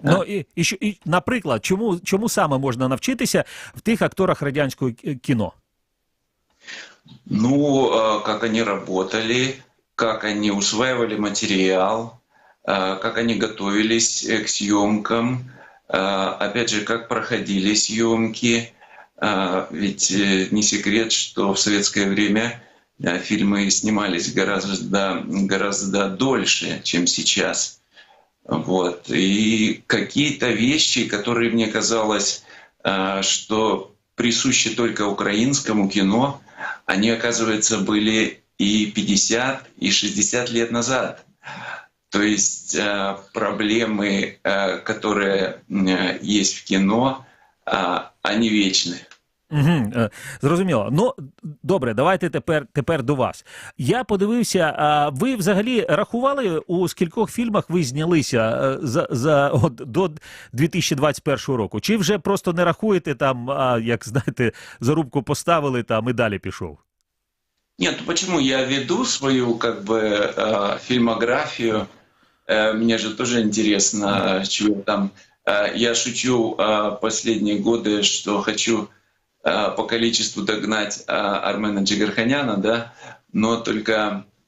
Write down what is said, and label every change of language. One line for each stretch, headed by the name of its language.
Ukrainian: Ну, і, наприклад, чому саме можна навчитися в тих акторах радянського кіно?
Russian: Ну, как они работали, как они усваивали материал, как они готовились к съемкам, опять же, как проходили съемки. Ведь не секрет, что в советское время фильмы снимались гораздо дольше, чем сейчас. Вот. И какие-то вещи, которые мне казалось, что присущи только украинскому кино, они, оказывается, были и 50, и 60 лет назад. То есть проблемы, которые есть в кино, они вічні.
Ukrainian: Угу, зрозуміло. Ну, добре, давайте тепер до вас. Я подивився, ви взагалі рахували, у скількох фільмах ви знялися до 2021 року? Чи вже просто не рахуєте там, як знаєте, зарубку поставили там і далі пішов?
Russian: Нет, ну почему? Я веду свою фильмографию. Мне же тоже интересно, чего там. Я шучу последние годы, что хочу по количеству догнать Армена Джигарханяна, да, но только...